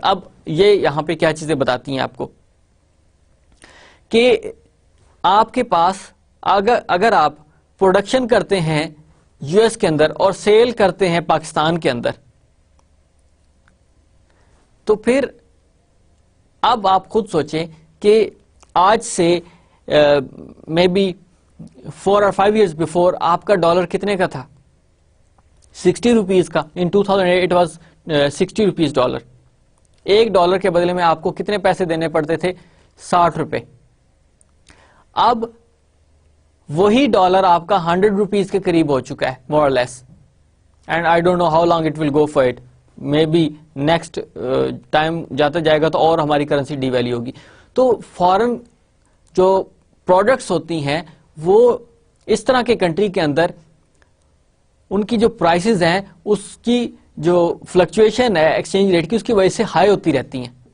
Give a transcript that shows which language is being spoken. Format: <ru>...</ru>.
<ur>اب یہ یہاں پہ کیا چیزیں بتاتی ہیں آپ کو کہ آپ کے پاس اگر آپ پروڈکشن کرتے ہیں یو ایس کے اندر اور سیل کرتے ہیں پاکستان کے اندر, تو پھر اب آپ خود سوچیں کہ آج سے may be</ur> <en>4 or 5 years before</en> <ur>آپ کا ڈالر کتنے کا تھا؟ 60 روپیز کا.</ur> <en>in 2008 it was</en> <ur>60 روپیز ڈالر. $1 کے بدلے میں آپ کو کتنے پیسے دینے پڑتے تھے؟ 60 روپے. اب وہی ڈالر آپ کا 100 روپیز کے قریب ہو چکا ہے</ur> <en>more or less, and I don't know how long it will go for it. Maybe next time</en> <ur>جاتا جائے گا تو اور ہماری کرنسی ڈی ویلیو ہوگی. تو فارن جو پروڈکٹس ہوتی ہیں وہ اس طرح کے کنٹری کے اندر ان کی جو پرائسز ہیں اس کی جو فلکچویشن ہے ایکسچینج ریٹ کی, اس کی وجہ سے ہائی ہوتی رہتی ہیں.</ur>